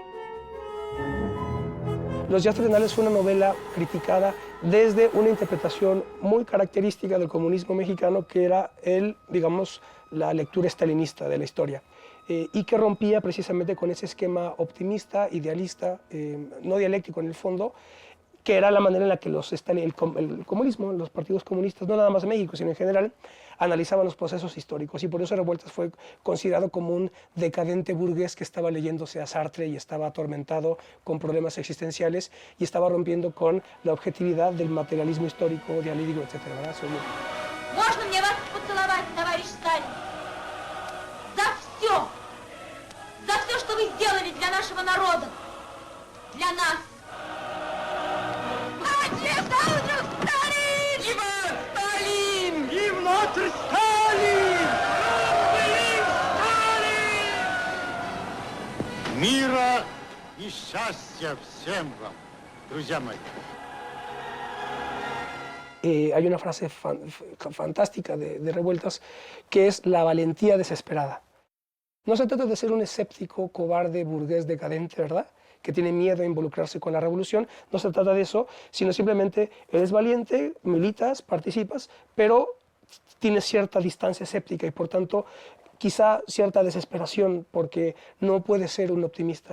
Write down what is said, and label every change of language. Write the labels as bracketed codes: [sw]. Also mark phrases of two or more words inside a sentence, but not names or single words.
[es] Los días terrenales fue una novela criticada desde una interpretación muy característica del comunismo mexicano, que era la lectura estalinista de la historia, y que rompía precisamente con ese esquema optimista, idealista, no dialéctico en el fondo, que era la manera en la que el comunismo, los partidos comunistas, no nada más en México, sino en general, analizaban los procesos históricos. Y por eso Revueltas fue considerado como un decadente burgués que estaba leyéndose a Sartre y estaba atormentado con problemas existenciales y estaba rompiendo con la objetividad del materialismo histórico, dialéctico, etc. [ru] Можно мне вас поцеловать, товарищ Сталин? За все! За все, что вы сделали для нашего народа! Для нас! Мира и счастья всем вам, друзья мои. [es] Hay una frase fantástica de Revueltas, que es la valentía desesperada. No se trata de ser un escéptico, cobarde, burgués, decadente, ¿verdad?, que tiene miedo a involucrarse con la revolución. No se trata de eso, sino simplemente eres valiente, militas, participas, pero tienes cierta distancia escéptica y por tanto quizá cierta desesperación, porque no puedes ser un optimista.